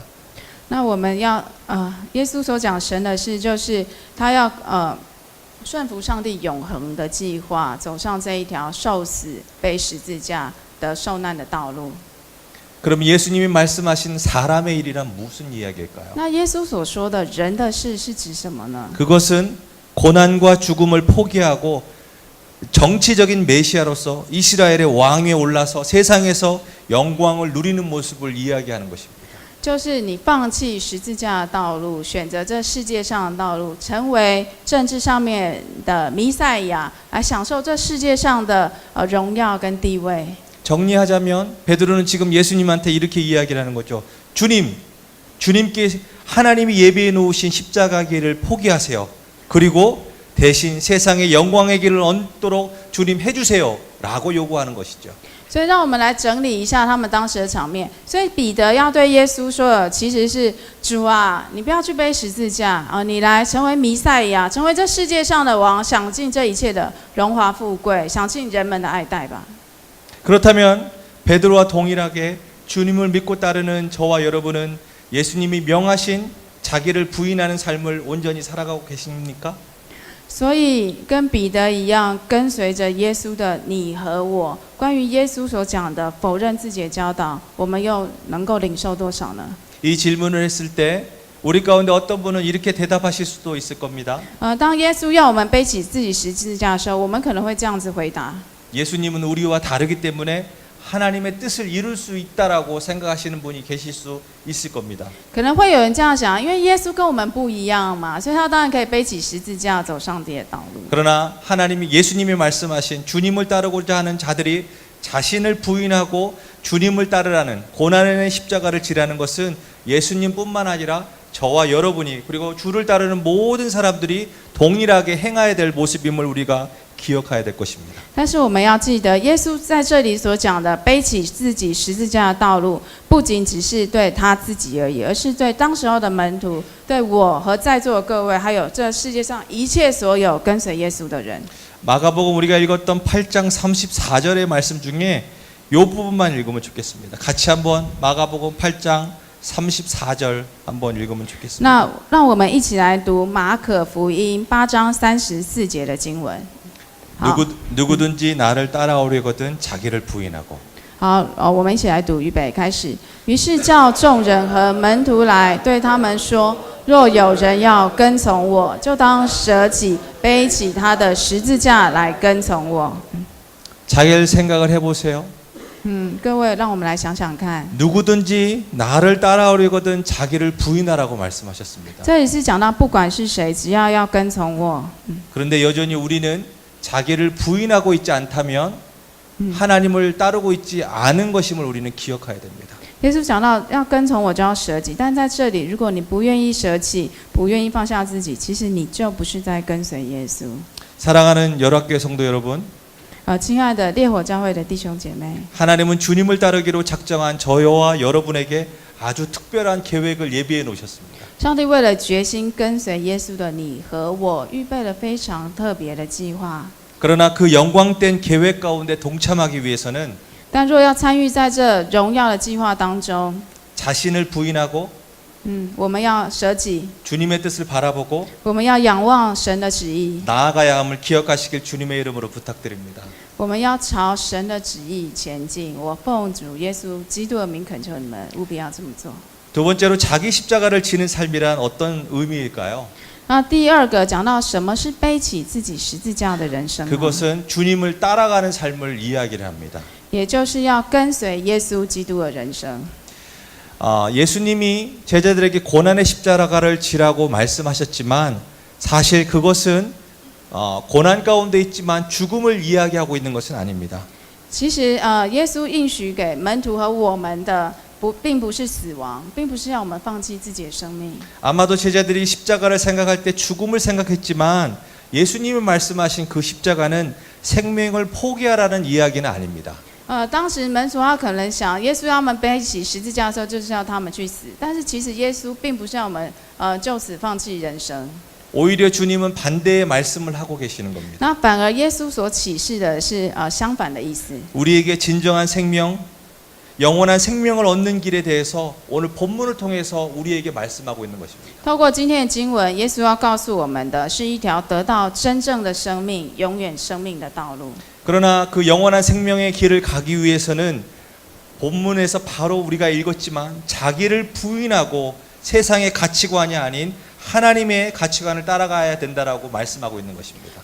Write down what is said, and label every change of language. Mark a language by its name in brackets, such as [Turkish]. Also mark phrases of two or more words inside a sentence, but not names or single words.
[Chinese] 那我们要耶稣所讲神的事，就是他要顺服上帝永恒的计划，走上这一条受死、背十字架的受难的道路。 [Korean] 그럼 예수님이 말씀하신 사람의 일이란 무슨 이야기일까요? [Chinese] 那耶稣所说的人的事是指什么呢？ [Korean] 그것은 고난과 죽음을 포기하고 정치적인 메시아로서 이스라엘의 왕위에 올라서 세상에서 영광을 누리는 모습을 이야기하는 것입니다. [Chinese] 就是你放弃十字架的道路，选择这世界上的道路，成为政治上面的弥赛亚，来享受这世界上的荣耀跟地位。 [Korean] 정리하자면 베드로는 지금 예수님한테 이렇게 이야기를 하는 거죠. 주님께 하나님이 예비해 놓으신 십자가 길을 포기하세요. 그리고 대신 세상의 영광의 길을 얻도록 주님 해주세요. 라고 요구하는 것이죠. [Chinese] 所以让我们来整理一下他们当时的场面。所以彼得要对耶稣说的，其实是主啊，你不要去背十字架啊，你来成为弥赛亚，成为这世界上的王，享尽这一切的荣华富贵，享尽人们的爱戴吧。 [Korean] 그렇다면 베드로와 동일하게 주님을 믿고 따르는 저와 여러분은 예수님이 명하신 자기를 부인하는 삶을 온전히 살아가고 계십니까? [Chinese] 所以跟彼得一样，跟随着耶稣的你和我，关于耶稣所讲的否认自己的教导，我们又能够领受多少呢？ [Korean] 이 질문을 했을 때 우리 가운데 어떤 분은 이렇게 대답하실 수도 있을 겁니다. [Chinese] 当耶稣要我们背起自己十字架的时候，我们可能会这样子回答： [Korean] 예수님은 우리와 다르기 때문에 하나님의 뜻을 이룰 수 있다라고 생각하시는 분이 계실 수 있을 겁니다. [Chinese] 可能会有人这样想，因为耶稣跟我们不一样嘛，所以他当然可以背起十字架走上帝的道路。 [Korean] 그러나 하나님이 예수님이 말씀하신 주님을 따르고자 하는 자들이 자신을 부인하고 주님을 따르라는 고난의 십자가를 지라는 것은 예수님뿐만 아니라 저와 여러분이 그리고 주를 따르는 모든 사람들이 동일하게 행해야 될 모습임을 우리가 기억해야 될 것입니다. [Chinese] 但是我们要记得，耶稣在这里所讲的背起自己十字架的道路，不仅只是对他自己而已，而是对当时候的门徒，对我和在座的各位，还有这世界上一切所有跟随耶稣的人。 [Korean] 마가복음 우리가 읽었던 8장 34절의 말씀 중에 이 부분만 읽으면 좋겠습니다. 같이 한번 마가복음 8장 34절 한번 읽으면 좋겠습니다. [Chinese] 那让我们一起来读马可福音8章34节的经文。 [Korean] 누구든지 나를 따라오려거든 자기를 부인하고 [Chinese] 好，我们一起来读，预备，开始。于是叫众人和门徒来，对他们说：若有人要跟从我，就当舍己，背起他的十字架来跟从我。 [Korean] 자기를 생각을 해보세요. [Chinese] 各位，让我们来想想看， [Korean] 누구든지 나를 따라오려거든 자기를 부인하라고 말씀하셨습니다. [Chinese] 这里是讲到，不管是谁，只要要跟从我。 [Korean] 그런데 여전히 우리는 자기를 부인하고 있지 않다면 하나님을 따르고 있지 않은 것임을 우리는 기억해야 됩니다. [Chinese] 耶稣讲到要跟从我就要舍己，但在这里，如果你不愿意舍弃，不愿意放下自己，其实你就不是在跟随耶稣。 [Korean] 사랑하는 열악교회 성도 여러분, [Chinese] 亲爱的烈火教会的弟兄姐妹， [Korean] 하나님은 주님을 따르기로 작정한 저와 여러분에게 아주 특별한 계획을 예비해 놓으셨습니다. [Chinese] 上帝为了决心跟随耶稣的你和我，预备了非常特别的计划。 [Korean] 그러나 그 영광된 계획 가운데 동참하기 위해서는 [Chinese] 但若要参与在这荣耀的计划当中， [Korean] 자신을 부인하고 [Chinese] 我们要舍己， [Korean] 주님의 뜻을 바라보고 [Chinese] 我们要仰望神的旨意， [Korean] 나아가야 함을 기억하시길 주님의 이름으로 부탁드립니다. [Chinese] 我们要朝神的旨意前进。我奉主耶稣基督的名恳求你们，务必要这么做。 [Korean] 두 번째로 자기 십자가를 지는 삶이란 어떤 의미일까요? [Chinese] 那第二个讲到什么是背起自己十字架的人生呢？ [Korean] 그것은 주님을 따라가는 삶을 이야기를 합니다. [Chinese] 也就是要跟随耶稣基督的人生。 [Korean] 예수님이 제자들에게 고난의 십자가를 지라고 말씀하셨지만 사실 그것은 고난 가운데 있지만 죽음을 이야기하고 있는 것은 아닙니다. [Chinese] 其实耶稣应许给门徒和我们的并不是死亡，并不是要我们放弃自己的生命。 [Korean] 아마도 제자들이 십자가를 생각할 때 죽음을 생각했지만 예수님이 말씀하신 그 십자가는 생명을 포기하라는 이야기는 아닙니다. [Chinese] 当时门徒他可能想，耶稣要他们背起十字架的时候，就是要他们去死。但是其实耶稣并不是要我们就此放弃人生。 [Korean] 오히려 주님은 반대의 말씀을 하고 계시는 겁니다. [Chinese] 那反而耶稣所启示的是相反的意思。 [Korean] 우리에게 진정한 생명, 영원한 생명을 얻는 길에 대해서 오늘 본문을 통해서 우리에게 말씀하고 있는 것입니다. [Chinese] 透过今天的经文，耶稣要告诉我们的是一条得到真正的生命、永远生命的道路。 [Korean] 그러나 그 영원한 생명의 길을 가기 위해서는 본문에서 바로 우리가 읽었지만 자기를 부인하고 세상의 가치관이 아닌 하나님의 가치관을 따라가야 된다라고 말씀하고 있는 것입니다.